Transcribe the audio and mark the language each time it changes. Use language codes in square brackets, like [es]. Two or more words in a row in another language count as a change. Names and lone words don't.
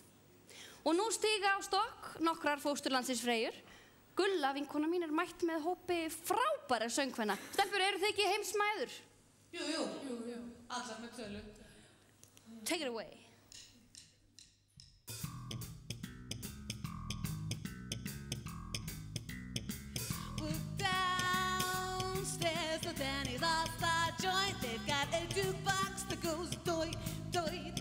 [is] Og nú stíga á stokk nokkrar fósturlandsins Freyjur. Gulla, vinkona mín, mætt með hópi frábæra söngkvenna. Stelpur, eru þið ekki heimsmæður? Jú, allar með tölu. [en] Take it away. Downstairs, the Danny's all-star joint. They've got a jukebox that goes doit, doit.